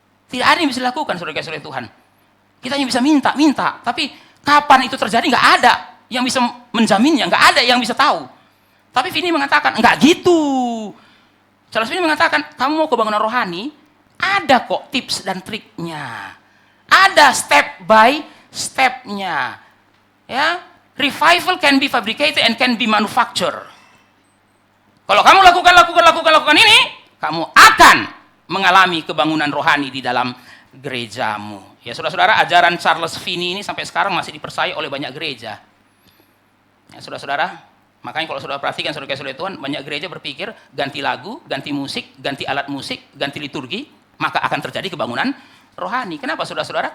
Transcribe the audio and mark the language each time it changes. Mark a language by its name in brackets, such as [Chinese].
[Indonesian] Tidak ada yang bisa dilakukan, saudara-saudara Tuhan. Kita hanya bisa minta. Tapi kapan itu terjadi nggak ada yang bisa menjaminnya, nggak ada yang bisa tahu. Tapi Finney mengatakan, nggak gitu. Charles Finney mengatakan, kamu mau kebangunan rohani, ada kok tips dan triknya. Ada step by stepnya. Ya, [English] revival can be fabricated and can be manufactured. [Indonesian] Kalau kamu lakukan ini, kamu akan mengalami kebangunan rohani di dalam gerejamu. Ya, saudara-saudara, ajaran Charles Finney ini sampai sekarang masih dipercayai oleh banyak gereja. Ya, saudara-saudara, makanya kalau saudara perhatikan, saudara-saudara Tuhan, banyak gereja berpikir ganti lagu, ganti musik, ganti alat musik, ganti liturgi, maka akan terjadi kebangunan rohani. Kenapa, saudara-saudara?